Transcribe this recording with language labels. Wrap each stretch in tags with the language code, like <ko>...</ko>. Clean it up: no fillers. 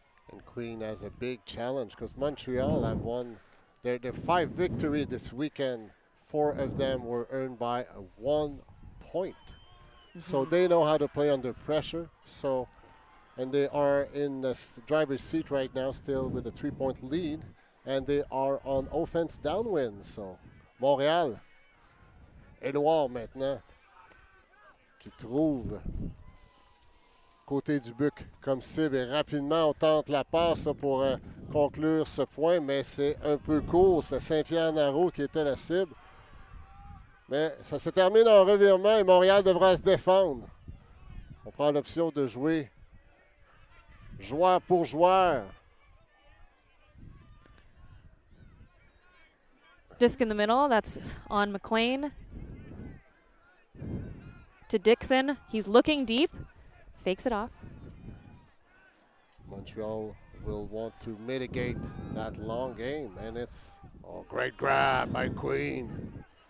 <en>And Queen has a big challenge because Montreal have won their 5 victories this weekend. 4 of them were earned by 1 point. So they know how to play under pressure. And they are in the driver's seat right now, still with a 3-point lead. And they are on offense downwind.</en> <fr>So Montréal, Édouard maintenant, qui trouve côté du Buc comme cible. Et rapidement, on tente la passe pour conclure ce point, mais c'est un peu court. C'est Saint-Pierre-Naraud qui était la cible. Mais ça se termine en revirement et Montréal devra se défendre. On prend l'option de jouer joueur pour joueur.</fr> <en>Disc in the middle, that's on McLean. To Dixon, he's looking deep, fakes it off. Montreal will want to mitigate that long game, and it's a great grab by Queen.</en>